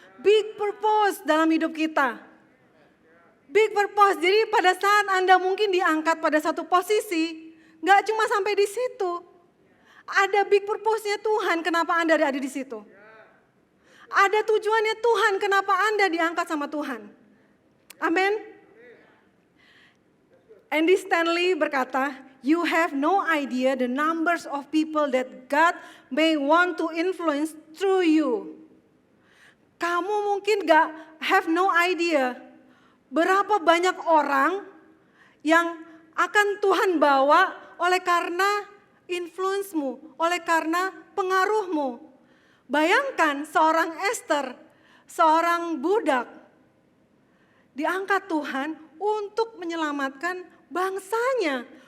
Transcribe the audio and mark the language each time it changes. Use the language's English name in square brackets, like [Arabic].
[Indonesian] Big purpose dalam hidup kita. Big purpose, jadi pada saat Anda mungkin diangkat pada satu posisi, gak cuma sampai di situ. Ada big purpose-nya Tuhan kenapa Anda ada di situ. Ada tujuannya Tuhan kenapa Anda diangkat sama Tuhan. Amin. [English] Andy Stanley berkata, "You have no idea the numbers of people that God may want to influence through you." [Indonesian] Kamu mungkin gak [English] have no idea [Indonesian] berapa banyak orang yang akan Tuhan bawa oleh karena influence-mu, oleh karena pengaruhmu. Bayangkan seorang Esther, seorang budak diangkat Tuhan untuk menyelamatkan bangsanya.